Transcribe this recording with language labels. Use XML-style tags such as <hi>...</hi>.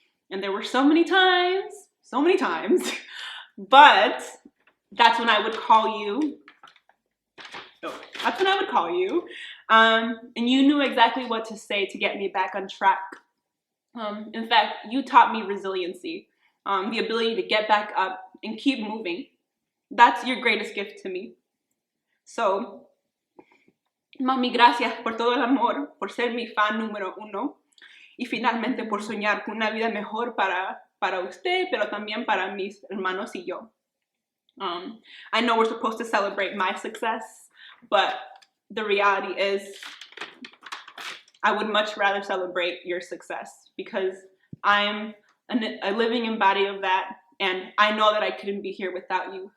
<en>And there were so many times, but that's when I would call you. And you knew exactly what to say to get me back on track. In fact, you taught me resiliency, the ability to get back up and keep moving. That's your greatest gift to me.</en> <es>So, Mami, gracias por todo el amor, por ser mi fan número uno y finalmente por soñar con una vida mejor para usted, pero también para mis hermanos y yo.</es> <en>I know we're supposed to celebrate my success, but the reality is I would much rather celebrate your success because I'm a living embodiment of that, and I know that I couldn't be here without you.</en>